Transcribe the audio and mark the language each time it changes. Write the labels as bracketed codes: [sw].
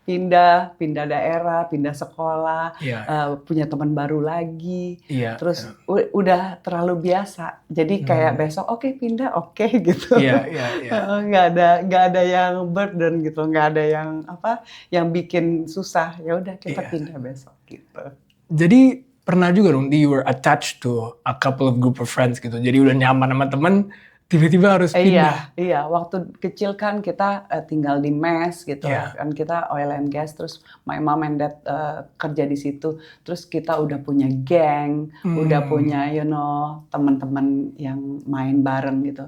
[id] pindah daerah, pindah sekolah, Iya. punya teman baru lagi. Iya, Terus udah terlalu biasa. Jadi kayak besok oke, pindah oke gitu. Iya. Nggak ada yang burden gitu, nggak ada yang bikin susah. Ya udah kita Iya. pindah besok gitu. Jadi pernah juga dong, [en] you were attached to a couple of group of friends [id] gitu. Jadi udah nyaman sama temen, tiba-tiba harus pindah. Iya. Waktu kecil kan kita tinggal di mes gitu, Iya. kan kita [en] oil and gas, [id] terus [en] my mom and dad [id] kerja di situ, terus kita udah punya geng, udah punya teman-teman yang main bareng gitu.